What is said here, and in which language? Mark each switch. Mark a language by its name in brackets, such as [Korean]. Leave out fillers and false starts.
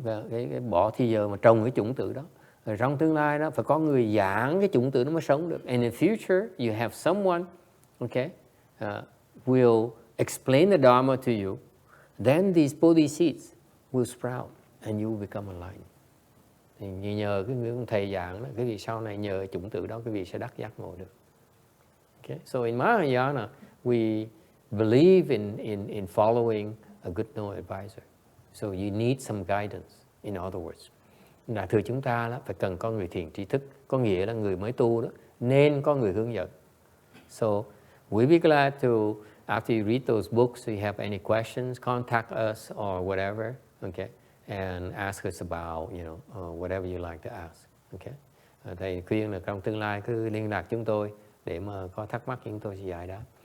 [Vietnamese] Cái bỏ thì giờ mà trồng cái chủng tử đó. Rồi trong tương lai đó phải có người giảng cái chủng tử nó mới sống được. [English] And in future you have someone, okay, will explain the Dharma to you. Then these Bodhi seeds will sprout and you will become enlightened. [Vietnamese] Thì nhờ cái người thầy giảng đó, cái vị sau này nhờ chủng tử đó, cái vị sẽ đắc giác ngộ được. [English] Okay? So in Mahayana, we believe in following a good no advisor. So you need some guidance, in other words. [Vietnamese] Đại thừa chúng ta đó, phải cần có người thiền tri thức, có nghĩa là người mới tu đó, nên có người hướng dẫn. [English] So we'll be glad to, after you read those books, if you have any questions, contact us or whatever, okay, and ask us about, you know, whatever you like to ask, okay. [Vietnamese] Thầy khuyên là trong tương lai cứ liên lạc chúng tôi để mà có thắc mắc chúng tôi sẽ giải đáp.